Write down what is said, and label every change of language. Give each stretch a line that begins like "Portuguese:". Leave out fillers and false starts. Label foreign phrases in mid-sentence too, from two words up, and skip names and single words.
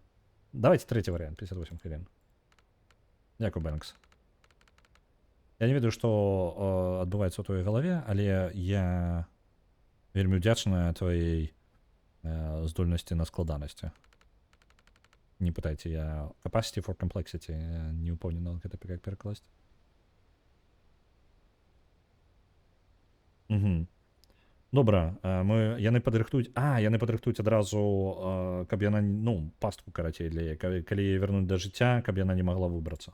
Belarusian: Давайте трэці варыянт, 58 хвілін. Дзякуй, Бэнкс. Я не ведаю, што адбываецца ў твоёй галаве, але я вельмі ўдзячная твоей здольнасці на складанасці. Не пытайце, я
English: capacity for complexity,
Belarusian: я не ўпэўнены, гэта як перакласць. Добра, яны падрыхтуюць адразу, каб яна, ну, пастку карацей для яе, калі яе вярнуць да жыцця, каб яна не магла выбрацца.